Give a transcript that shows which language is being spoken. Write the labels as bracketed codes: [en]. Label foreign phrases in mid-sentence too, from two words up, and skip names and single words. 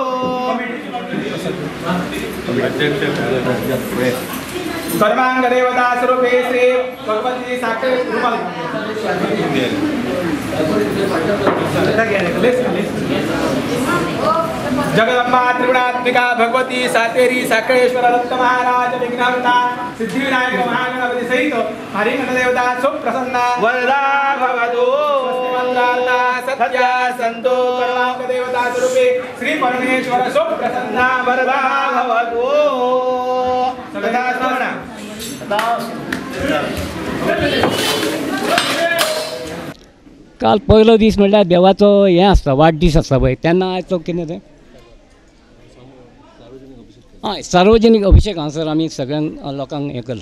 [sa] सर्वांग देवता स्वरूपे श्री भगवती साखे रुमाल जगदंबा त्रिगुणात्मिका भगवती सातेरी साखळेश्वर दत्त महाराज विघ्नहर्ता सिद्धिविनायक महागणपती सहित हरिगण देवता सुप्रसन्ना वरदा भवतु मंत्रार्था सत्या संतो. सर्वांग देवता स्वरूपे श्री परमेश्वर सुप्रसन्ना वरदा भवतु. [kok] सगळ्या श्रवणा काल पहिलो दीस म्हणल्यार देवाचो हें आसता वाडदीस आसता पळय तेन्ना आयज तो कितें तें हय सार्वजनीक अभिशेक हांगासर आमी सगळ्यांक लोकांक हें केल्लो.